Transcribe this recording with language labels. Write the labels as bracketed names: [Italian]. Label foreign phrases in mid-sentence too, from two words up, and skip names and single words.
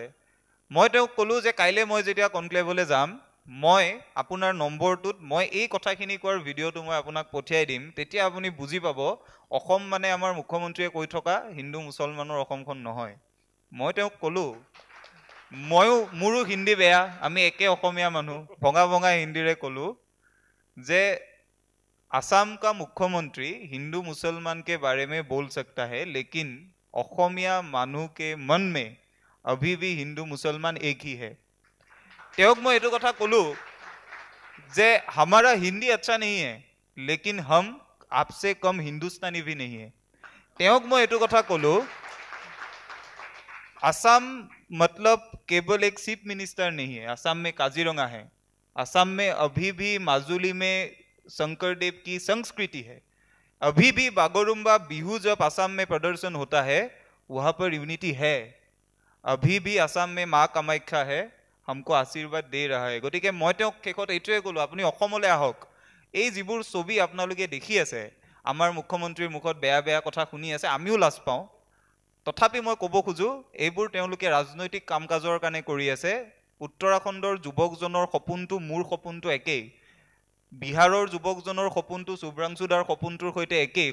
[Assamese] মই তেওঁক ক'লোঁ যে কাইলৈ মই যেতিয়া কনক্লেভলৈ যাম, মই আপোনাৰ নম্বৰটোত মই এই কথাখিনি কোৱাৰ ভিডিঅ'টো মই আপোনাক পঠিয়াই দিম, তেতিয়া আপুনি বুজি পাব অসম মানে আমাৰ মুখ্যমন্ত্ৰীয়ে কৈ থকা হিন্দু মুছলমানৰ অসমখন নহয়। মই তেওঁক ক'লোঁ, মোৰো হিন্দী বেয়া, আমি একে অসমীয়া মানুহ, ভঙা ভঙা হিন্দীৰে ক'লোঁ যে [Hindi] असम का मुख्यमंत्री हिंदू मुसलमान के बारे में बोल सकता है, लेकिन [Assamese] অসমীয়া মানুহ [Hindi] के मन में अभी भी हिंदू मुसलमान एक ही है। [Assamese] তেওঁক মই এইটো কথা ক'লোঁ যে [Hindi] हमारा हिंदी अच्छा नहीं है, लेकिन हम आपसे कम हिंदुस्तानी भी नहीं है। [Assamese] তেওঁক মই এইটো কথা ক'লোঁ, [Hindi] असम मतलब केवल एक चीफ मिनिस्टर नहीं है, असम में काजीरंगा है, असम में अभी भी माजुली में शंकरदेव की संस्कृति है, अभी भी बागरुम्बा बिहू जब असम में प्रदर्शन होता है वहाँ पर यूनिटी है, अभी भी असम में माँ कामाख्या है, हमको आशीर्वाद दे रहा है। [Assamese] गतिके मैं তেওঁক শেষত এইটোৱে ক'লোঁ, আপুনি অসমলৈ আহক, এই যিবোৰ ছবি আপোনালোকে দেখি আছে, আমাৰ মুখ্যমন্ত্ৰীৰ মুখত বেয়া বেয়া কথা শুনি আছে, আমিও লাজ পাওঁ। তথাপি মই ক'ব খোজোঁ, এইবোৰ তেওঁলোকে ৰাজনৈতিক কাম কাজৰ কাৰণে কৰি আছে। উত্তৰাখণ্ডৰ যুৱকজনৰ সপোনটো মোৰ সপোনটো একেই, বিহাৰৰ যুৱকজনৰ সপোনটো শুভ্ৰাংশুদাৰ সপোনটোৰ সৈতে একেই।